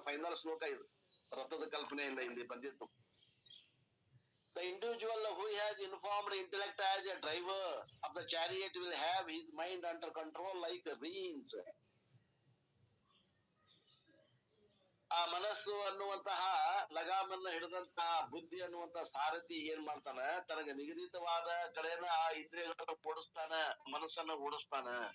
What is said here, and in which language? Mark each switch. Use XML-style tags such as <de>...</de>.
<kn>Final ಶ್ಲೋಕ ಇದು, ರಥದ ಕಲ್ಪನೆಯಿಂದ ಇಲ್ಲಿ ಬಂದಿತ್ತು.</kn> <en>The individual who has informed intellect as a driver of the chariot will have his mind under control like reins.</en> <kn>ಆ ಮನಸ್ಸು ಅನ್ನುವಂತಹ ಲಗಾಮನ್ನ ಹಿಡಿದಂತಹ ಬುದ್ಧಿ ಅನ್ನುವಂತಹ ಸಾರಥಿ ಏನ್ ಮಾಡ್ತಾನ, ತನಗೆ ನಿಗದಿತವಾದ ಕಡೆನ ಆ ಇಂದ್ರಿಯಗಳನ್ನ ಓಡಿಸ್ತಾನ, ಮನಸ್ಸನ್ನ ಓಡಿಸ್ತಾನ.</kn>